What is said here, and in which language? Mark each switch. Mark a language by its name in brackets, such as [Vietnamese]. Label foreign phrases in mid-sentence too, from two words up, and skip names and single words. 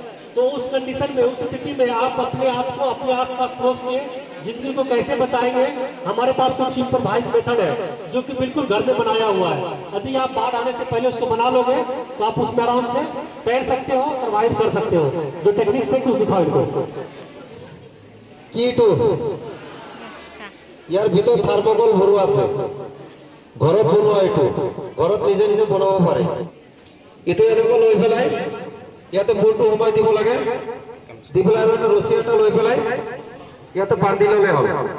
[Hindi] तो उस कंडीशन में, उस स्थिति में आप अपने आप को अपने आसपास पहुंच के जिंदगी को कैसे बचाएंगे? हमारे पास कुछ [English] improvised method [Hindi] है जो कि बिल्कुल घर में बनाया हुआ है। यदि आप बाढ़ आने से पहले उसको बना लोगे तो आप उसमें आराम से तैर सकते हो, सर्वाइव कर सकते हो। जो टेक्निक से कुछ दिखाओ इनको। [Assamese] কিটো ইয়াৰ ভিতৰত থাৰ্মোকল ভৰোৱা আছে, ঘৰত বনোৱা। এইটো ঘৰত নিজে নিজে বনাব পাৰে। এইটো এনেকুৱা লৈ পেলাই ইয়াতে মূৰটো সোমাই দিব লাগে, দি পেলাই আৰু এটা ৰছী এটা লৈ পেলাই ইয়াতে বান্ধি ল'লে হ'ল।